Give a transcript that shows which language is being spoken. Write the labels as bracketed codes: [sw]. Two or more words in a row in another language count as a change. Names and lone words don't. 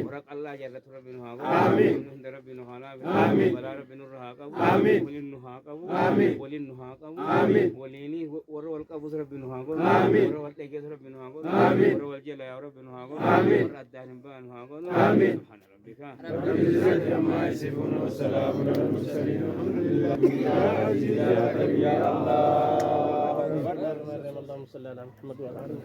[om] warra qallaa jaallatu rabbiin haa Amiin. godhu hunda rabbiin nu haa laafi Amiin. balaa rabbiin nurra haa qabu Amiin. waliin nu haa qabu Amiin. waliin nu haa qabu Amiin. waliinii warra wal qabus rabbiin nu haa godhu Amiin. warra wal dheegees rabbiin nu haa godhu Amiin. warra wal jalaa rabbiin nu haa godhu Amiin. warra addaan hin ba'an nu haa godhu Amiin. [ar] سبحان ربك رب العزة عما يصفون والسلام على المرسلين والحمد لله يا عزيز يا كريم يا الله اللهم صل على محمد وعلى آله